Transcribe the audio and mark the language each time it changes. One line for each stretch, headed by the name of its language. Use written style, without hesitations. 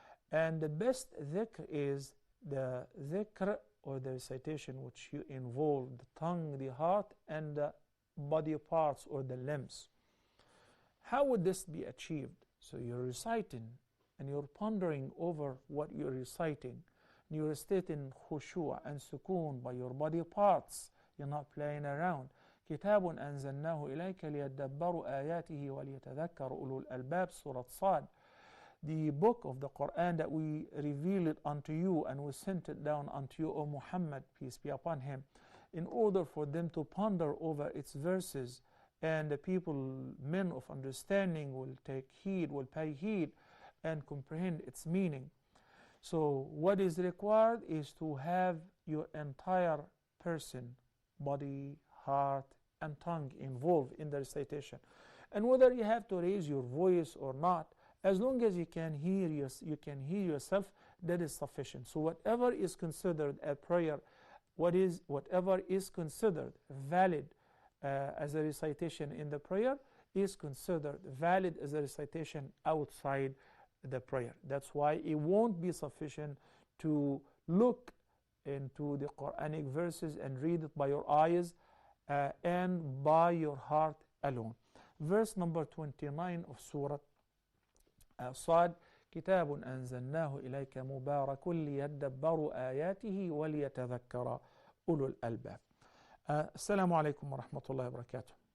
English: And the best dhikr is the dhikr or the recitation which you involve the tongue, the heart, and the body parts or the limbs. How would this be achieved? So you're reciting and you're pondering over what you're reciting. You're stating khushu' and sukoon by your body parts. You're not playing around.
Arabic: كتاب أنزلناه إليك ليدبروا آياته وليتذكر أولو الألباب, Surah Sad.
English: The book of the Quran that we revealed it unto you and we sent it down unto you, O Muhammad, peace be upon him, in order for them to ponder over its verses, and the people, men of understanding, will take heed, will pay heed and comprehend its meaning. So what is required is to have your entire person, body, heart, and tongue involved in the recitation. And whether you have to raise your voice or not, as long as you can hear yourself, that is sufficient. So whatever is considered a prayer, whatever is considered valid as a recitation in the prayer is considered valid as a recitation outside the prayer. That's why it won't be sufficient to look into the Quranic verses and read it by your eyes and by your heart alone. Verse number 29 of Surah Sad:
Arabic: كتاب أنزلناه إليك مبارك ليدبروا آياته وليتذكر أولو الألباب. السلام عليكم ورحمة الله وبركاته.